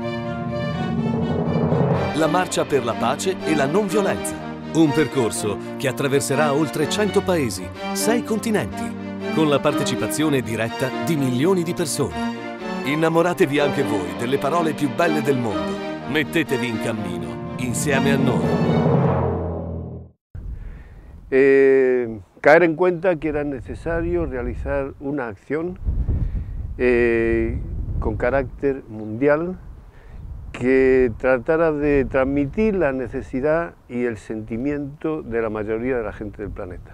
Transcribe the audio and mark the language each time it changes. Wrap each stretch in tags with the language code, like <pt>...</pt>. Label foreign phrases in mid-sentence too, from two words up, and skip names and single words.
<it>La marcia per la pace e la non violenza. Un percorso che attraverserà oltre 100 paesi, 6 continenti, con la partecipazione diretta di milioni di persone. Innamoratevi anche voi delle parole più belle del mondo. Mettetevi in cammino insieme a noi.</it> <es>Caer en cuenta que era necesario realizar una acción con carácter mundial que tratara de transmitir la necesidad y el sentimiento de la mayoría de la gente del planeta.</es>